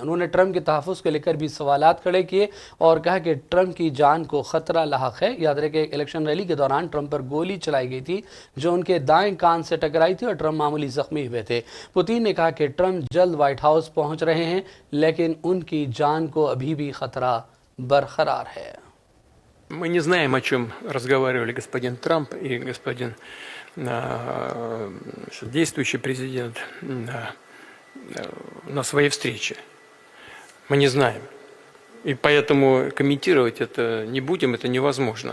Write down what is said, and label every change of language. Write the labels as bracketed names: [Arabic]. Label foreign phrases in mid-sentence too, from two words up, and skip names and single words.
[Urdu] انہوں نے ٹرمپ کے تحفظ کو لے کر بھی سوالات کھڑے کیے اور کہا کہ ٹرمپ کی جان کو خطرہ لاحق ہے۔ یاد رہے کہ ایک الیکشن ریلی کے دوران ٹرمپ پر گولی چلائی گئی تھی جو ان کے دائیں کان سے ٹکرائی تھی اور ٹرمپ معمولی زخمی ہوئے تھے۔ پوتین نے کہا کہ ٹرمپ جلد وائٹ ہاؤس پہنچ رہے ہیں لیکن ان کی جان کو ابھی بھی خطرہ برقرار ہے۔ [Russian] Мы не знаем, о чем разговаривали господин Трамп и господин действующий президент на своей встрече. Мы не знаем. И поэтому комментировать это не будем, это невозможно.